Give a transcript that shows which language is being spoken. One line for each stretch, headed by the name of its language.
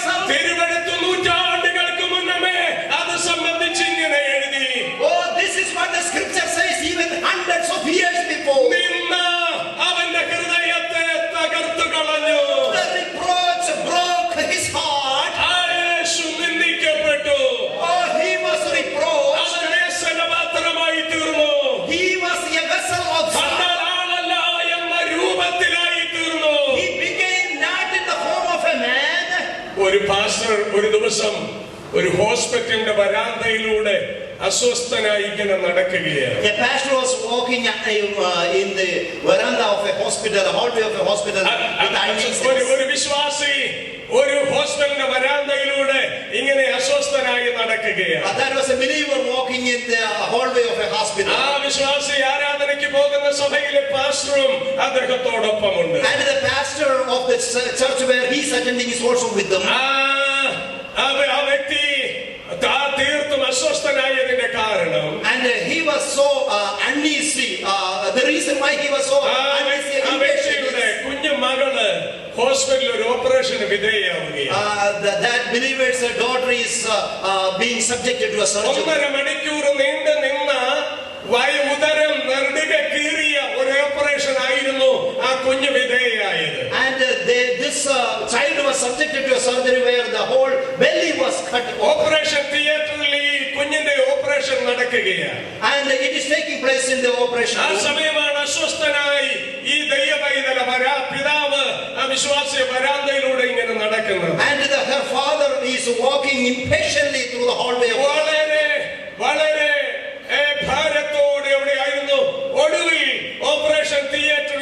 Malayalam: തിരുവെടുത്ത് നൂറ്റാണ്ടുകൾക്ക് മുന്നമേ അത് സംബന്ധിച്ച് ഇങ്ങനെ എഴുതി.
English: Oh, this is what the scripture says even hundreds of years before.
Malayalam: നിന്ന അവന്റെ ഹൃദയത്തെ തകർത്തു കളഞ്ഞു.
English: The reproach broke his heart.
Malayalam: ആ യേശു നിന്ദിക്കപ്പെട്ടു.
English: Oh, he was reproached.
Malayalam: അവൻ വേശ്യാപാത്രമായി തീർന്നു.
English: He was a vessel of
Malayalam: കണ്ടാൽ ആളല്ല എന്ന രൂപത്തിലായി തീർന്നു.
English: He became not in the form of a man.
Malayalam: ഒരു പാസ്റ്റർ ഒരു ദിവസം ഒരു ഹോസ്പിറ്റലിന്റെ വരാന്തയിലൂടെ അസ്വസ്ഥനായി ഇങ്ങനെ നടക്കുകയാണ്.
English: A pastor was walking in the veranda of a hospital, a hallway of a hospital with uneasiness.
Malayalam: ഒരു വിശ്വാസി ഒരു ഹോസ്പിറ്റലിന്റെ വരാന്തയിലൂടെ ഇങ്ങനെ അസ്വസ്ഥനായി നടക്കുകയാണ്.
English: That was a believer walking in the hallway of a hospital.
Malayalam: ആ വിശ്വാസി ആരാധനയ്ക്ക് പോകുന്ന സഭയിലെ പാസ്റ്ററും അദ്ദേഹത്തോടൊപ്പമുണ്ട്.
English: And the pastor of the church where he is attending is also with them.
Malayalam: ആ വ്യക്തി തീർത്തും അസ്വസ്ഥനായതിന്റെ കാരണം,
English: And he was so uneasy. The reason why he was so uneasy
Malayalam: ആ വ്യക്തിയുടെ കുഞ്ഞു മകള് ഹോസ്പിറ്റലിൽ ഒരു ഓപ്പറേഷന് വിധേയയാവുകയാണ്.
English: that believer's daughter is being subjected to a surgery.
Malayalam: 1.5 മണിക്കൂർ നീണ്ടു നിന്ന ഉദരം നെടുക കീറിയ ഒരു ഓപ്പറേഷൻ ആയിരുന്നു ആ കുഞ്ഞു വിധേയയായത്.
English: And this child was subjected to a surgery where the whole belly was cut off.
Malayalam: Operation തിയേറ്ററിൽ ഈ കുഞ്ഞിന്റെ ഓപ്പറേഷൻ നടക്കുകയാണ്.
English: And it is taking place in the operation
Malayalam: ആ
English: room.
Malayalam: സമയമാണ് അസ്വസ്ഥനായി ഈ ദൈവപൈതല പിതാവ് ആ വിശ്വാസിയെ വരാന്തയിലൂടെ ഇങ്ങനെ നടക്കുന്നത്.
English: And her father is walking impatiently through the hallway of
Malayalam: വളരെ ഭാരത്തോടെ എവിടെയായിരുന്നു. ഒടുവിൽ ഓപ്പറേഷൻ തിയേറ്റർ